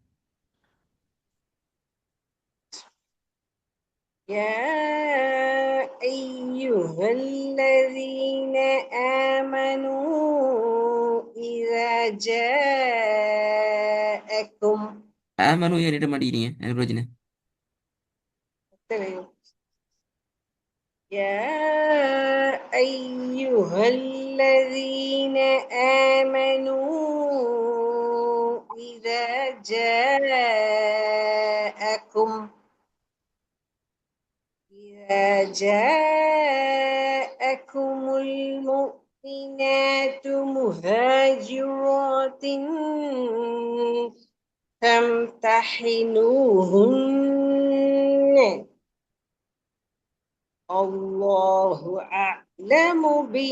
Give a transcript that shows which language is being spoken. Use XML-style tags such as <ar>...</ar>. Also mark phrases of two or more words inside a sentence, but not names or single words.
<ar>يا أيها الذين آمنوا إذا جاءكم</ar> <ta>آمنوا ஏன் நீட்ட மாட்டேங்கிறீங்க? என்ன பிரச்சனை?</ta> <ar>يا أيها الذين آمنوا إذا جاءكم المؤمنات مهاجرات فامتحنوهن الله أعلم</ar>